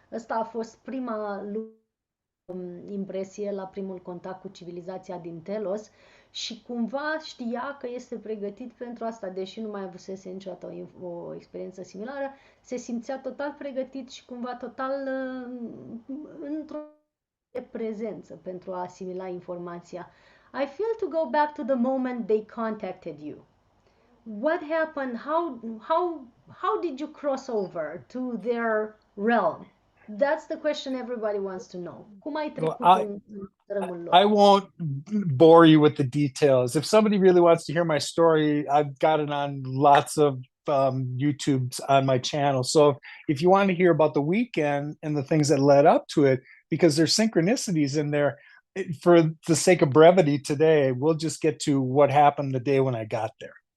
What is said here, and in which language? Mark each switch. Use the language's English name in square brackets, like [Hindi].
[Romanian] Ăsta a fost prima impresie la primul contact cu civilizația din Telos și cumva știa că este pregătit pentru asta, deși nu mai avusese niciodată o experiență similară, se simțea total pregătit și cumva total într-o prezență pentru a asimila informația. [English] I feel to go back to the moment they contacted you. What happened? How did you cross over to their realm? That's the question everybody wants to know. [Romanian] Cum ai trecut în râmul lor? [English] I won't bore you with the details. If somebody really wants to hear my story, I've got it on lots of YouTubes on my channel. So if you want to hear about the weekend and the things that led up to it, because there's synchronicities in there, for the sake of brevity today, we'll just get to what happened the day when I got there.